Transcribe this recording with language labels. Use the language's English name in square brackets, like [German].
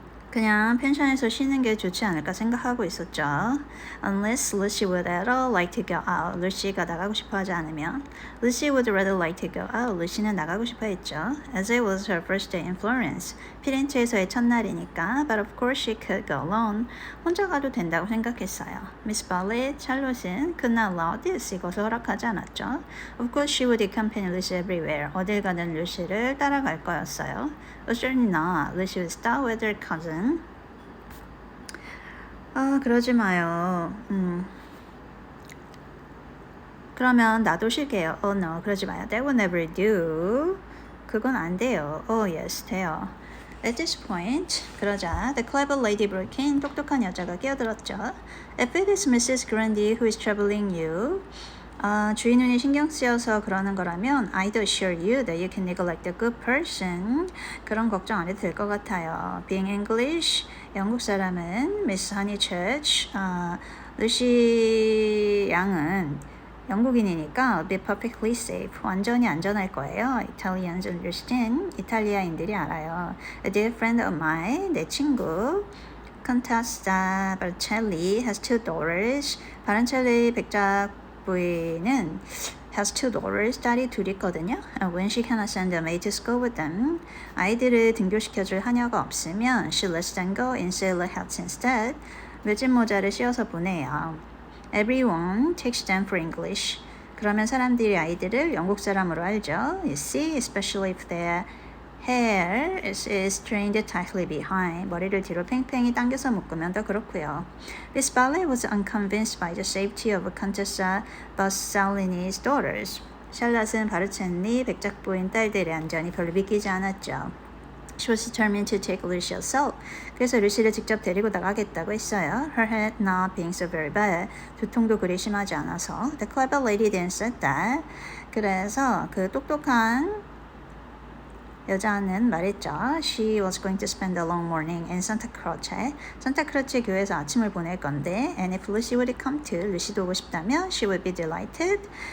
[Korean] 그냥 펜션에서 쉬는 게 좋지 않을까 생각하고 있었죠. [English] Unless Lucy would at all like to go out. [Korean] 루시가 나가고 싶어 하지 않으면 [English] Lucy would rather like to go out. [Korean] 루시는 나가고 싶어 했죠. [English] As it was her first day in Florence. [Korean] 피렌체에서의 첫날이니까. [English] But of course she could go alone. [Korean] 혼자 가도 된다고 생각했어요. [English] Miss Bartlett, [Korean] 샬롯은 [English] could not allow this. [Korean] 이것을 허락하지 않았죠. [English] Of course she would accompany Lucy everywhere. [Korean] 어딜 가든 루시를 따라갈 거였어요. [English] Certainly not. Lucy would start with her cousin. [Korean] 그러지 마요. 그러면 나도 쉴게요. [English] Oh no, [Korean] 그러지 마요. [English] That will never do. [Korean] 그건 안 돼요. [English] Oh yes, [Korean] 돼요. [English] At this point, [Korean] 그러자 [English] the clever lady broke in. [Korean] 똑똑한 여자가 끼어들었죠. [English] If it is Mrs. Grundy who is troubling you, [Korean] 주인 눈이 신경 쓰여서 그러는 거라면 [English] I'd assure you that you can neglect a good person. [Korean] 그런 걱정 안 해도 될 것 같아요. [English] Being English, [Korean] 영국 사람은 [English] Miss Honeychurch, [Korean] 루시 양은 영국인이니까 [English] I'll be perfectly safe. [Korean] 완전히 안전할 거예요. [English] Italians understand. [Korean] 이탈리아인들이 알아요. [English] A dear friend of mine, [Korean] 내 친구 [English] Contessa Barcelli has two daughters. [Korean] 바른첼리 백작 부인은 [English] has two daughters. [Korean] 딸이 둘 있거든요. [English] When she cannot send a maid to school with them, [Korean] 아이들을 등교시켜줄 하녀가 없으면 [English] she lets them go in sailor hats instead. [Korean] 묘진 모자를 씌워서 보내요. [English] Everyone takes them for English. [Korean] 그러면 사람들이 아이들을 영국 사람으로 알죠. [English] You see, especially if their hair is trained tightly behind. [Korean] 머리를 뒤로 팽팽히 당겨서 묶으면 더 그렇고요. [English] Miss Bartlett was unconvinced by the safety of Contessa Bassellini's daughters. [Korean] 샬럿은 바르첼리 백작부인 딸들의 안전이 별로 믿기지 않았죠. [English] She was determined to take Lucy herself. [Korean] 그래서 루시를 직접 데리고 나가겠다고 했어요. [English] Her head not being so very bad. [Korean] 두통도 그리 심하지 않아서. [English] The clever lady then said that. [Korean] 그래서 그 똑똑한 여자는 말했죠. [English] She was going to spend a long morning in Santa Croce. [Korean] 산타크로체 교회에서 아침을 보낼 건데 [English] and if Lucy would come too, [Korean] 루시도 오고 싶다면 [English] she would be delighted.